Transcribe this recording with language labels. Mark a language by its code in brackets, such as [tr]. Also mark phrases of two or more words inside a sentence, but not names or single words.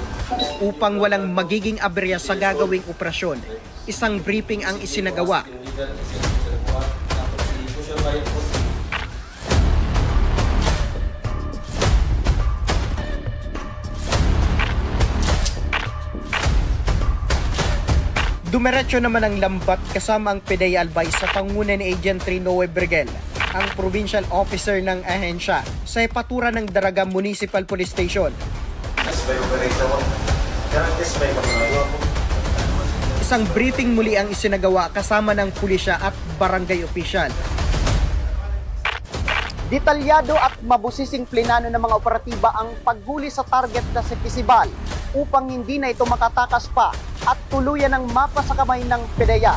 [tl] Upang walang magiging aberya sa gagawing operasyon, isang briefing ang isinagawa. Dumiretso naman ang lambat kasama ang PDEA Albay sa panguna ni Agent Rinoe Bergel, ang [en] provincial officer [tl] ng ahensya sa Epaturan ng Daraga Municipal Police Station. Isang briefing muli ang isinagawa kasama ng pulisya at barangay official. Detalyado at mabusising plinano ng mga operatiba ang paghuli sa target na si Festival upang hindi na ito makatakas pa at tuluyan ng mapa sa kamay ng PDEA.